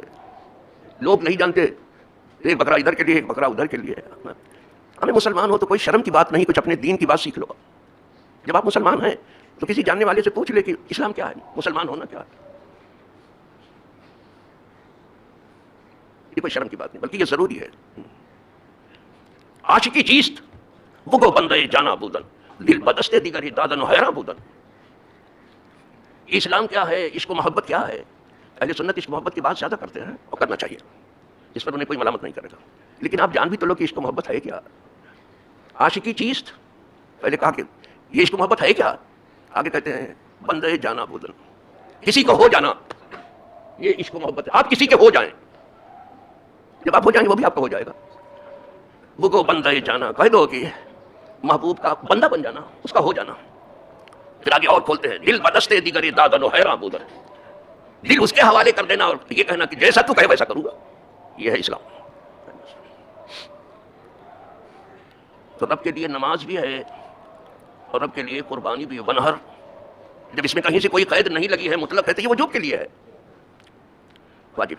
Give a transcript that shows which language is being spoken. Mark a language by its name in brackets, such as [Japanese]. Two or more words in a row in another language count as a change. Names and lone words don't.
[Urdu] یہ لوگ نہیں جانتے، ایک بکرا ادھر کے لیے، ایک بکرا ادھر کے لیے. ہمیں مسلمان ہو تو کوئی شرم کی بات نہیں، کچھ اپنے دین کی بات سیکھ لو. جب آپ مسلمان ہیں تو کسی جاننے والے سے پوچھ لے کہ اسلام کیا ہے، مسلمان ہونا کیا ہے. یہ کوئی شرم کی بات نہیں، بلکہ یہ ضروری ہے. [Persian] عاشقی چیست بگو بندے جانا بودن، دل بدستے دیگر دادن و حیران بودن. [Urdu] اسلام کیا ہے، عشق و محبت کیا ہے. اہل سنت عشق و محبت کی بات زیادہ کرتے ہیں اور کرنا چاہیے، اس پر انہیں کوئی ملامت نہیں کرے گا. لیکن آپ جان بھی تو لو کہ عشق و محبت ہے کیا. [Persian] عاشقی چیست، [Urdu] پہلے کہا کہ یہ عشق و محبت ہے کیا، آگے کہتے ہیں [Persian] بندے جانا بودن، [Urdu] کسی کو ہو جانا، یہ عشق و محبت ہے. آپ کسی کے ہو جائیں، جب آپ ہو جائیں گے وہ بھی آپ کا ہو جائے گا. وہ کو [Persian] بندے جانا، [Urdu] کہہ دو کہ محبوب کا بندہ بن جانا، اس کا ہو جانا. پھر آگے اور کھولتے ہیں [Persian] دل بدستے دیگر دادن و حیران بودن، [Urdu] دل اس کے حوالے کر دینا اور یہ کہنا کہ جیسا تو کہے ویسا کروں گا. یہ ہے اسلام. تو رب کے لیے نماز بھی ہے اور رب کے لیے قربانی بھی ہے. ونحر، جب اس میں کہیں سے کوئی قید نہیں لگی ہے، مطلق ہے، تو یہ وجوب کے لیے ہے، واجب ہے.